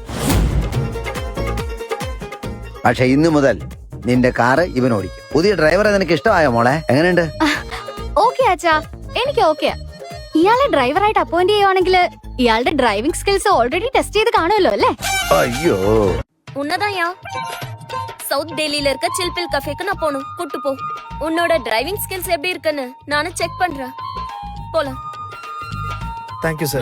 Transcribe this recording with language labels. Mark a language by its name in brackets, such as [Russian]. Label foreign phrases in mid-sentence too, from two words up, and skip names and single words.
[Malayalam] പക്ഷെ ഇന്നു മുതൽ നിന്റെ കാറ് ഇവൻ ഓടിക്കും. പുതിയ ഡ്രൈവറെ നിനക്ക് ഇഷ്ടമായോ മോളെ? എങ്ങനെയുണ്ട്? ഓക്കെ അച്ഛാ, എനിക്ക് ഓക്കെയാ. ഇയാളെ ഡ്രൈവറായിട്ട് അപ്പോയിന്റ് ചെയ്യുവാണെങ്കിൽ ഇയാളുടെ [English] driving skills already test [Malayalam] ചെയ്ത് കാണുമല്ലോ അല്ലേ? അയ്യോ, [Tamil] உன்னதாயா சவுத் டெல்லியில இருக்க சில்பில் கஃபேக்கு நான் போகணும். கூட்டு போ. உன்னோட [English] driving skills [Tamil] எப்படி இருக்குன்னு நானும் செக் பண்றேன். போலாம். [English] thank you sir.